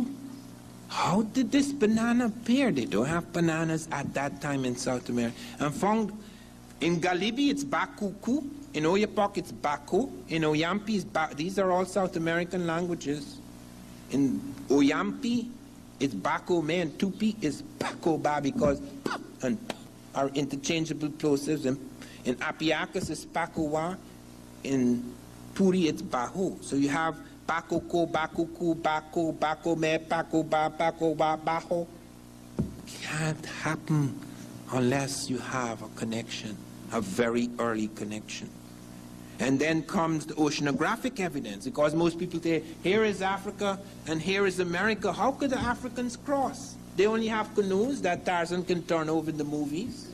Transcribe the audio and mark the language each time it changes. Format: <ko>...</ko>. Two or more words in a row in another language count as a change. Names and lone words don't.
<en>How did this banana appear? They don't have bananas at that time in South America. And found in Galibi, it's bakuku. In Oyapock, it's bako. In Oyampi, it's these are all South American languages. In Oyampi, it's bako me, and Tupi is bako ba, because pa and pa are interchangeable plosives. And in Apiacus, it's bakowa. In Puri, it's baho. So you have bakoko, bakuku, bako, bako me, bako ba, baho. Can't happen unless you have a connection, a very early connection. And then comes the oceanographic evidence, because most people say, here is Africa and here is America. How could the Africans cross? They only have canoes that Tarzan can turn over in the movies.</en>